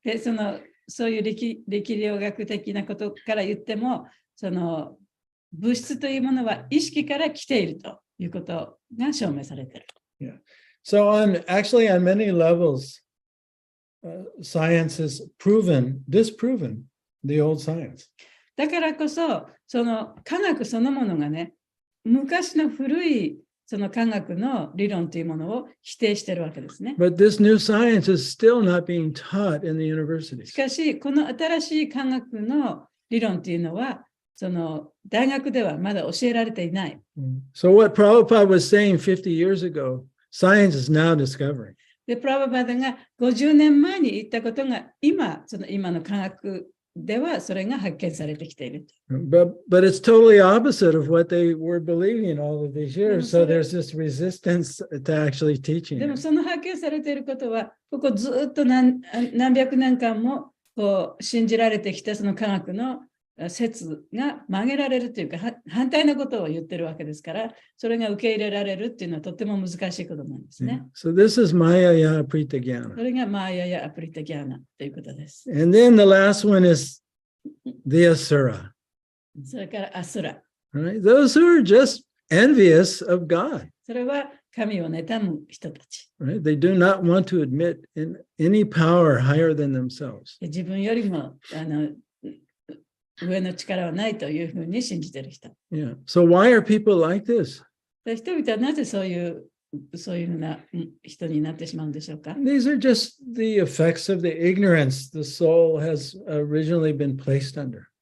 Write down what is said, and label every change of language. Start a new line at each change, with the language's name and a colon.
Japanese: で、そういう力量学的なことから言っても、その物質というものは意識から来ているということが証明されている。
English: Yeah. So on many levels, science has disproven the old science.
Japanese: だからこそ、その科学そのものがね、昔の古いその科学の理論というものを否定しているわけですね。
English: But this new science is still not being taught in the universities.
Japanese: しかし、この新しい科学の理論というのは、その大学ではまだ教えられていない。
English: So what Prabhupada was saying 50 years ago, science is now discovering.
Japanese: で、プラバパダが50年前に言ったことが今の科学ではそれが発見されてきている。
English: But it's totally opposite of what they were believing all of these years. So there's this resistance to actually teaching.
Japanese: でもその発見されていることは、ここずっと何百年間もこう信じられてきたその科学の説が曲げられるというか、反対のことを言ってるわけですから、それが受け入れられるっていうのはとても難しいことなんですね。
English: So this is Maya Prita Jnana.
Japanese: それがマーヤやアプリタギャーナということです。
English: And then the last one is the Asura.
Japanese: それからアスラ。
English: Right? Those who are just envious of God.
Japanese: それは神を妬む人たち。
English: Right? They do not want to admit in any power higher than themselves.
Japanese: 自分よりも上の力はないというふうに信じている人。
English: Yeah. So why are people like this?
Japanese: で人々はなぜそういうふうな人になってしまうんでしょうか。
English: These are just the effects of the ignorance the soul has originally been placed under.